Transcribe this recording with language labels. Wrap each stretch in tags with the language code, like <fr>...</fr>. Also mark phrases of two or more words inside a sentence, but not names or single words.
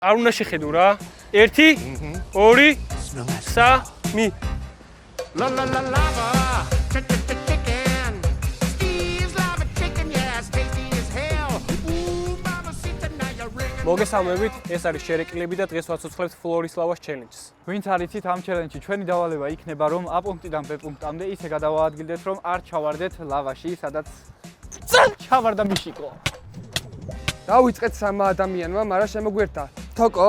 <ka>არ უნდა შეხედო რა. 1 2 3</ka> <en>La la la lava, chicken. Steve's lava chicken, yes, tasty as hell. Ooh, mama, see tonight you're ringing.</en> <ka>მოგესალმებით, ეს არის შერეკილები და დღეს ვაცოცხლებთ ფლორის ლავას ჩელენჯს. ვინც არიცით ამ ჩელენჯში ჩვენი დავალება იქნება რომ A პუნქტიდან B პუნქტამდე ისე გადავაადგილდეთ რომ არ ჩავარდეთ ლავაში, სადაც ჩავარდა მიშიკო. დავიწყეთ სამ ადამიანმა, მაგრამ შემოგვერთა თოკო.</ka>